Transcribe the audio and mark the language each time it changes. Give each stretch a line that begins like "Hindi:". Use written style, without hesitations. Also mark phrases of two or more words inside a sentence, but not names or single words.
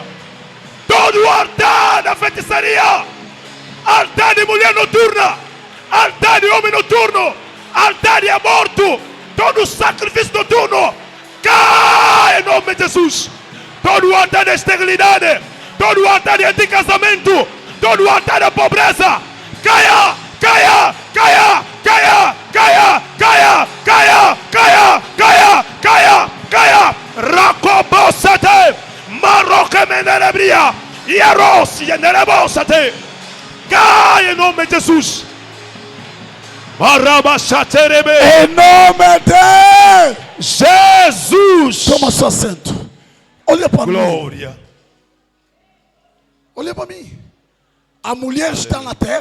Portuguese: Todo o altar da feitiçaria, altar de mulher noturna, altar de homem noturno, altar de aborto, todo o sacrifício noturno, cai em nome de Jesus. Todo o altar da esterilidade, todo o altar de anticasamento, todo o altar da pobreza, caia, caia, caia, caia, caia, caia, caia, caia, caia, caia, caia, racobosate. Maroque menerebria, Yaros, Yenerebosate, cai em nome de Jesus. Barabachaterebe, Em nome de Jesus. Toma seu assento. Olha para mim. Glória. Olha para mim. A mulher está na terra.